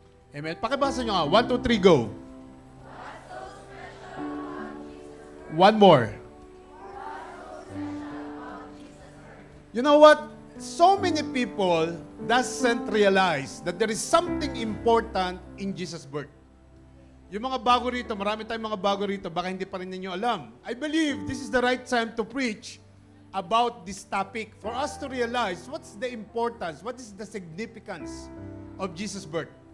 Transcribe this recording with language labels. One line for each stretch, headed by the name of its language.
Filipino: Amen. Pakibasa nyo nga.
English: 1, 2, 3, go. One more. You know what? So many people doesn't realize that there is something important in Jesus' birth.
Filipino: Yung mga bago rito, marami tayong mga bago rito, baka hindi pa rin ninyo alam.
English: I believe this is the right time to preach about this topic for us to realize what's the importance, what is the significance of Jesus' birth.